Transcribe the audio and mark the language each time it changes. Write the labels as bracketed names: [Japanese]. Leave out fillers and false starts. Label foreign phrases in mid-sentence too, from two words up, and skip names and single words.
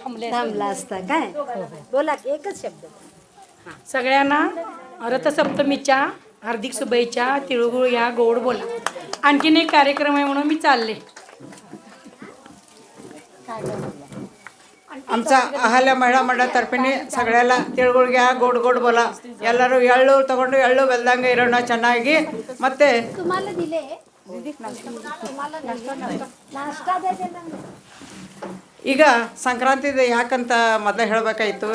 [Marathi] थांबला असता काय. बोला एकच शब्द. सगळ्यांना रथसप्तमीच्या हार्दिक शुभेच्छा. तिळगुळ या, गोड बोला. आणखीन एक कार्यक्रम आहे म्हणून मी चालले. आमचा अहल्या महिळा [Kannada] ಮಂಡಳತರ್ಪೆ ಸಗಳೆಲ್ಲ [Marathi] तिळगुळ घ्या गोड गोड बोला [Kannada] ಎಲ್ಲರೂ ಎಳ್ಳು ತಗೊಂಡು ಎಳ್ಳು ಬೆಲ್ದಂಗೆ ಇರೋಣ ಚೆನ್ನಾಗಿ. ಮತ್ತೆ ಈಗ ಸಂಕ್ರಾಂತಿದು ಯಾಕಂತ ಮೊದಲೇ ಹೇಳಬೇಕಾಯಿತು.